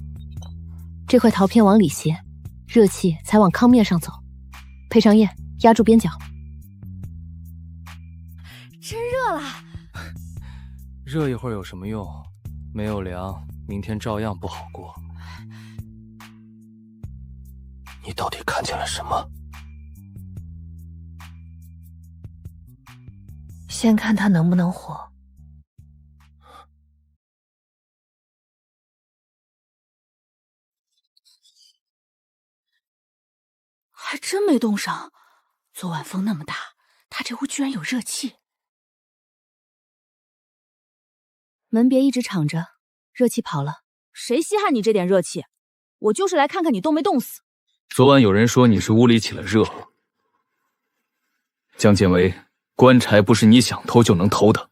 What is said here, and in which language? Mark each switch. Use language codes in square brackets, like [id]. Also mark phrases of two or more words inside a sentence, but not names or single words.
[zh] 這塊陶片往裡斜，熱氣才往炕面上走。裴長夜，壓住邊角。真熱了。熱一會兒有什麼用？沒有糧，明天照樣不好過。你到底看見了什麼？先看他能不能活。还真没冻上，昨晚風那麼大，他這屋居然有熱氣。門別一直敞着，熱氣跑了。誰稀罕你這點熱氣？我就是來看看你凍沒凍死。昨晚有人說你是屋裡起了熱。江建維，棺材不是你想偷就能偷的。